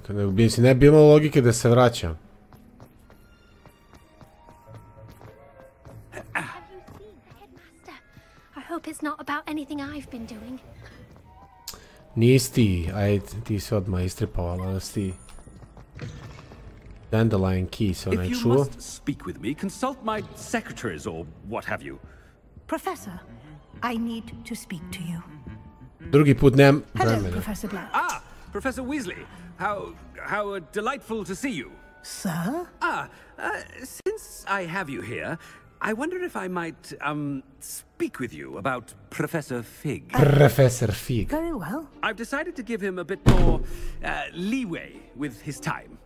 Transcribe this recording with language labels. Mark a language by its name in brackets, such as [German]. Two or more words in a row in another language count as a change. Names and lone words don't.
[Croatian] Mislim, ne bi imalo logike da se vraćam. Nisi ti, aj ti se odmah istripovala da si ti. [English] Dandelion key [Croatian] se onaj čuo. [English] If you must speak with me, consult my secretaries or what have you. Professor, I need to speak to you. [Croatian] Drugi put nemam vremena. [English] Hello, Professor Black. Ah, Professor Weasley. How delightful to see you. Sir? Since I have you here, I wonder if I might, speak with you about Professor Fig. Professor Fig. Very well. I've decided to give him a bit more, leeway with his time.